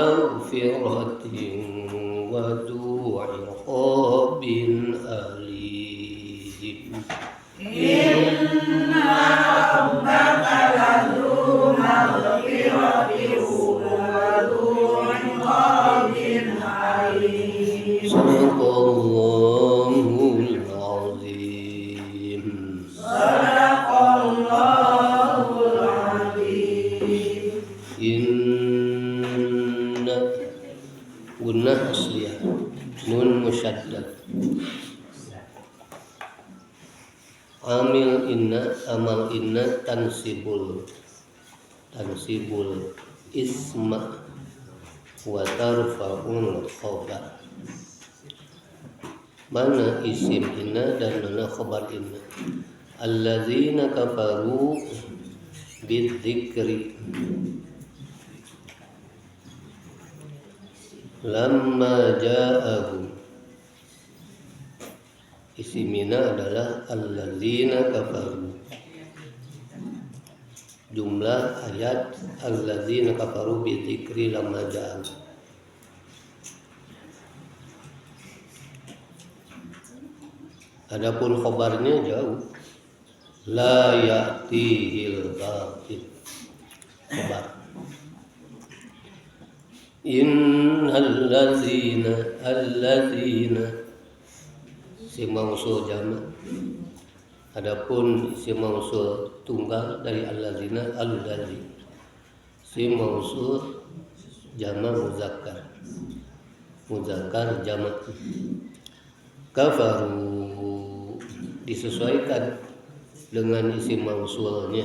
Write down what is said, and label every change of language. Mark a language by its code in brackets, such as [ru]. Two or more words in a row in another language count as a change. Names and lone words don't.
[ar] مغفرة وذو عقاب أليم. إن ربك لذو مغفرة وذو عقاب أليم. صدق الله العظيم. صدق الله العظيم. إن غنة أصلية نون مشدد. عامل إن عمل إن تنصب الاسم وترفع الخبر. [id] Mana [ar] اسم إن [id] dan mana [ar] خبر إن? الذين كفروا بالذكر لما جاءهم. [id] Isimina adalah [ar] الذين كفروا. جملة آية الذين كفروا بالذكر لما جاءهم. [id] Adapun khabarnya jauh. [ar] لا يأتيه الباطل. [id] Khabar. Allazina si mausul jamak. Adapun si mausul tunggal dari allazina allazi. Si mausul jamak muzakkar jamak. Kafaru disesuaikan dengan isim mausulnya.